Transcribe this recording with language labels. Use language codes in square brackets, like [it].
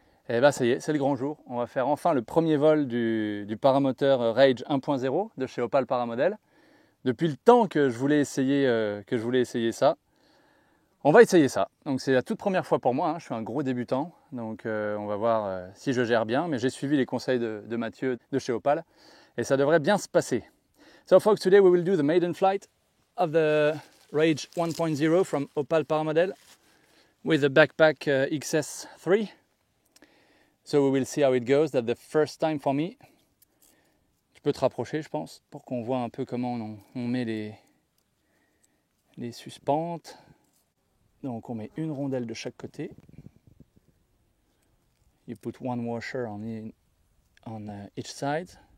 [fr] Et bah ça y est, c'est le grand jour. On va faire enfin le premier vol du paramoteur Rage 1.0 de chez Opal Paramodel. Depuis le temps que je voulais essayer ça. On va essayer ça. Donc c'est la toute première fois pour moi, hein. Je suis un gros débutant. Donc on va voir si je gère bien. Mais j'ai suivi les conseils de Mathieu de chez Opal. Et ça devrait bien se passer. [en] So folks, today we will do the maiden flight of the Rage 1.0 from Opal Paramodel with the backpack XS3. So we will see how it goes. That's the first time for me. [fr] Tu peux te rapprocher, je pense, pour qu'on voit un peu comment on met les suspentes. Donc on met une rondelle de chaque côté. [en] You put one washer on each side.